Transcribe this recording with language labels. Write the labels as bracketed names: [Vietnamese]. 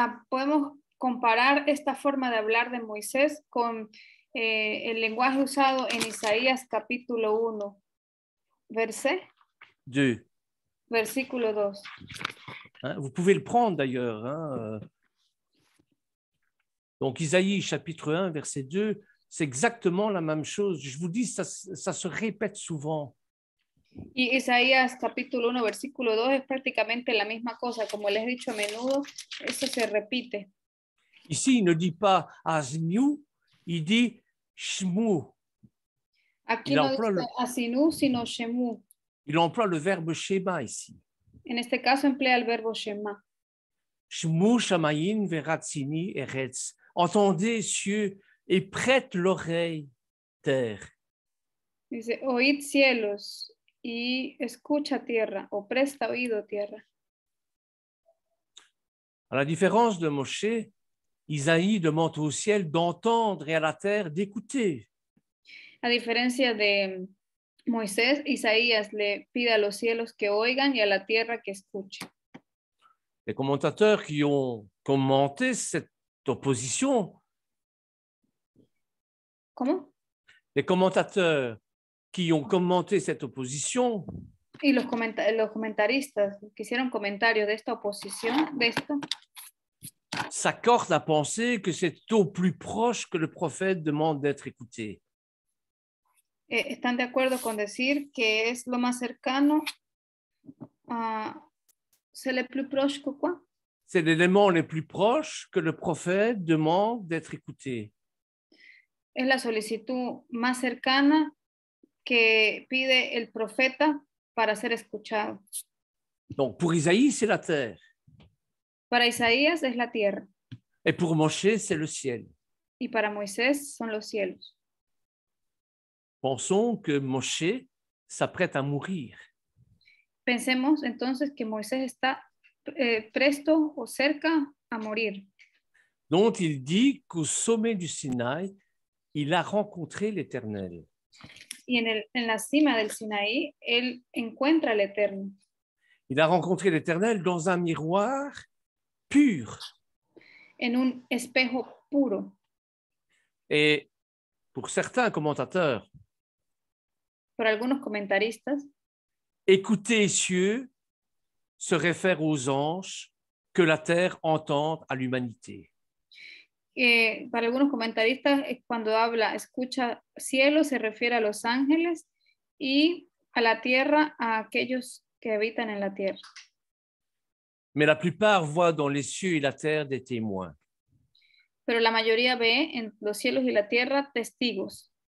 [Spanish] Podemos comparar esta forma de hablar de Moisés con el lenguaje usado en Isaías capítulo 1, verset [French] 2. [Spanish] Versículo 2. [French] Hein, vous pouvez le prendre d'ailleurs. Hein. Donc Isaïe chapitre 1, verset 2, c'est exactement la même chose. Je vous dis, ça se répète souvent. [Spanish] Y Isaías capítulo 1, versículo 2 es prácticamente la misma cosa. Como les he dicho a menudo, eso se repite. [French] Ici, il ne dit pas Azniu, il dit Shmu. [Spanish] Aquí no dice Asinu, sino Shemu. [French] Il emploie le verbe Shema ici. En este caso emplea el verbo Shema. [Hebrew] Shmu shamayin veratzini eretz. [French] Entendez, cieux, et prête l'oreille, terre. [Spanish] Dice, oíd cielos y escucha tierra o presta oído tierra. [French] À la différence de Moshe, Isaïe demande au ciel d'entendre et à la terre d'écouter. [Spanish] A diferencia de Moisés, Isaías le pide a los cielos que oigan y a la tierra que escuche. [French] Les commentateurs qui ont commenté cette opposition, [Spanish] ¿Cómo? [French] les commentateurs qui ont commenté cette opposition [Spanish] Y los comentaristas que hicieron comentarios de esta oposición, de esto, [French] s'accordent à penser que c'est au plus proche que le prophète demande d'être écouté. [Spanish] están de acuerdo con decir que es lo más cercano a... [French] C'est le plus proche que quoi? C'est l'élément le plus proche que le prophète demande d'être écouté. [Spanish] Es la solicitud más cercana que pide el profeta para ser escuchado. [French] Donc pour Isaïe, c'est la terre. [Spanish] Para Isaías es la tierra. [French] Et pour Moshe, c'est le ciel. [Spanish] Y para Moisés son los cielos. [French] Pensons que Moshe s'apprête à mourir. [Spanish] Pensemos entonces que Moisés está presto o cerca a morir. [French] Donc il dit qu'au sommet du Sinaï, il a rencontré l'Éternel. [Spanish] Y en la cima del Sinaí, él encuentra al Eterno. [French] Il a rencontré l'Éternel dans un miroir pur. [Spanish] En un espejo puro. [French] Et pour certains commentateurs, [Spanish] Por algunos comentaristas, [French] écouter cieux se réfère aux anges que la terre entende à l'humanité. [Spanish] Para algunos comentaristas, cuando habla, escucha cielo, se refiere a los ángeles y a la tierra, a aquellos que habitan en la tierra. [French] Mais la plupart voient dans les cieux et la terre des témoins. [Spanish] Pero la mayoría ve en los cielos y la tierra testigos.